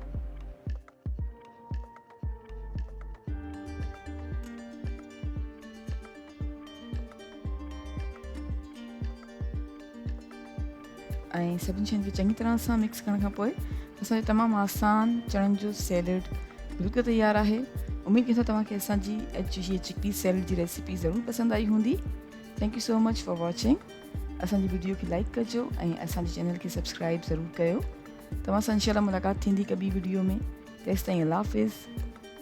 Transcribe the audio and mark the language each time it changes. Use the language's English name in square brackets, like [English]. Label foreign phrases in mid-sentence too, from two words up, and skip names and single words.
[Sindhi] ऐं सभिनी शयुनि खे चङी तरह सां मिक्स करण खां पोइ असांजो तमामु आसान चणनि जो सैलेड बिल्कुलु तयारु आहे। उमेदु कयूं था तव्हांखे असांजी हीअ चिक पीस सैलेड जी रेसिपी ज़रूरु पसंदि आई हूंदी। [English] thank you so much for watching. [Sindhi] असांजी वीडियो खे लाइक कजो ऐं असांजे चैनल खे सब्सक्राइब ज़रूरु कयो। तव्हां सां इंशाल्लाह मुलाक़ात थींदी हिकु ॿी वीडियो में। तेसिताईं अल्लाह हाफ़िज़।